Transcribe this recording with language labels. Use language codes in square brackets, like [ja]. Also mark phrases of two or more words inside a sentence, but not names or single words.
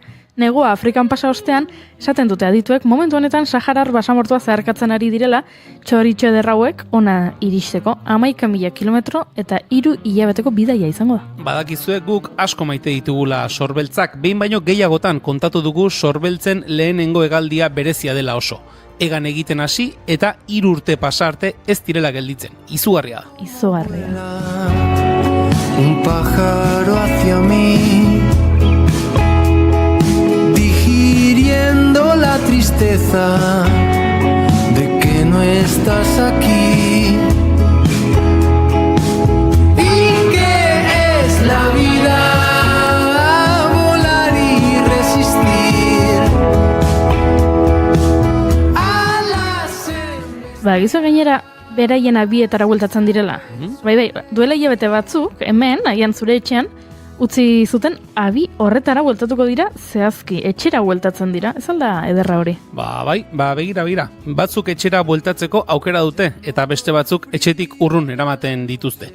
[eu] Negua Afrikan pasa ostean, esaten dute adituek, momentu honetan Saharar basamortua zeharkatzen ari direla, txoritxo ederrauek ona iristeko 11.000 kilometro eta 3 hilabeteko bidaia izango da. Badakizue guk asko maite ditugula sorbeltzak, behin baino gehiagotan kontatu dugu sorbeltzen lehenengo hegaldia berezia dela oso. Egan egiten hasi eta 3 urte pasa arte ez direla gelditzen. Izugarria da. Izugarria. [es] Un pájaro hacia mí, digiriendo la tristeza de que no estás aquí. ¿Y qué es la vida? Volar y resistir a la [eu] Gizu gainera, beraien abietara bueltatzen direla. Bai, duela hilabete batzuk, hemen, agian zure etxean, utzi zuten abi horretara bueltatuko dira zehazki, etxera bueltatzen dira, ez alda ederra hori? Bai, begira. Batzuk etxera bueltatzeko aukera dute, eta beste batzuk etxetik urrun eramaten dituzte.